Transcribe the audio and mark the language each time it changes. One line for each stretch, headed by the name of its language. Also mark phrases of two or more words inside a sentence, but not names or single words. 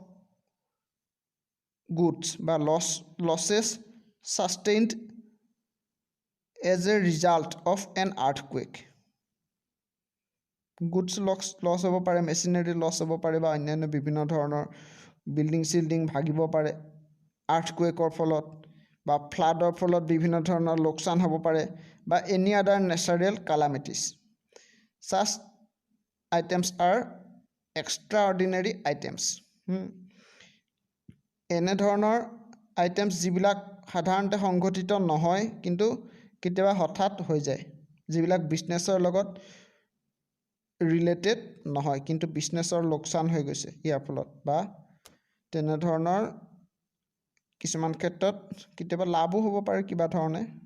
Assamese: goods বা
English: losses sustained as a result of an earthquake goods loss
Assamese: হ'ব পাৰে
English: machinery loss
Assamese: হ'ব পাৰে বা অন্যান্য বিভিন্ন ধৰণৰ বিল্ডিং ভাগিব পাৰে earthquakeৰ ফলত বা ফ্লাডৰ ফলত বিভিন্ন ধৰণৰ লোকসান হ'ব পাৰে বা
English: any other natural calamities such items are extraordinary items
Assamese: এনে ধৰণৰ আইটেমছ যিবিলাক সাধাৰণতে সংঘটিত নহয় কিন্তু কেতিয়াবা হঠাৎ হৈ যায় যিবিলাক বিজনেছৰ লগত ৰিলেটেড নহয় কিন্তু বিজনেছৰ লোকসান হৈ গৈছে ইয়াৰ ফলত বা তেনে ধৰণৰ কিছুমান ক্ষেত্ৰত কেতিয়াবা লাভও হ'ব পাৰে কিবা ধৰণে